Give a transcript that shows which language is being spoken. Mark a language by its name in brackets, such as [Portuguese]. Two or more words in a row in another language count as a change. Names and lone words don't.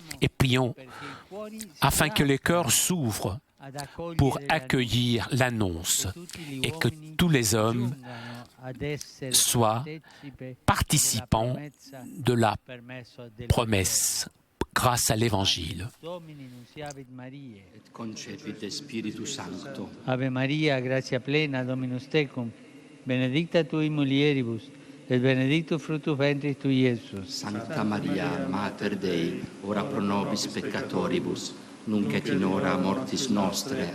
[French] Et prions afin que les cœurs s'ouvrent pour accueillir l'annonce et que tous les hommes soient participants de la promesse grâce à l'Évangile. [Latin] Ave Maria, gratia plena, Dominus tecum, benedicta tui mulieribus, et benedictus fructus ventris tui, Iesus. Sancta Maria, Mater Dei, ora pro nobis peccatoribus, nunc et in hora mortis nostre.